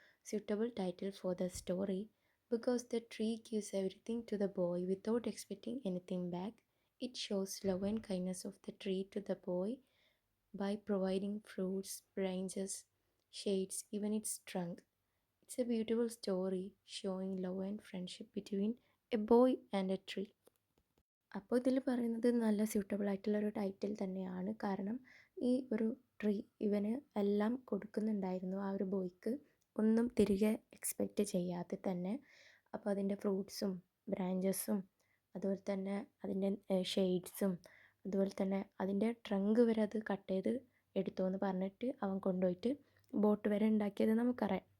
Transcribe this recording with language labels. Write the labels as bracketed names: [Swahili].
[English] Suitable title for the story because the tree gives everything to the boy without expecting anything back. It shows love and kindness of the tree to the boy by providing fruits, branches, shades, even its trunk. It's a beautiful story showing love and friendship between a boy and a tree. [Malayalam] അപ്പോൾ ഇതിൽ പറയുന്നത് നല്ല suitable ആയിട്ടുള്ളൊരു title തന്നെയാണ്. കാരണം ഈ ഒരു tree ഇവന് എല്ലാം കൊടുക്കുന്നുണ്ടായിരുന്നു ആ ഒരു ബോയ്ക്ക്, ഒന്നും തിരികെ എക്സ്പെക്റ്റ് ചെയ്യാതെ തന്നെ. അപ്പോൾ അതിൻ്റെ ഫ്രൂട്ട്സും ബ്രാഞ്ചസും അതുപോലെ തന്നെ അതിൻ്റെ ഷെയ്ഡ്സും അതുപോലെ തന്നെ അതിൻ്റെ ട്രങ്ക് വരെ അത് കട്ട് ചെയ്ത് എടുത്തു എന്ന് പറഞ്ഞിട്ട് അവൻ കൊണ്ടുപോയിട്ട് ബോട്ട് വരെ ഉണ്ടാക്കിയത് നമുക്കറിയാം.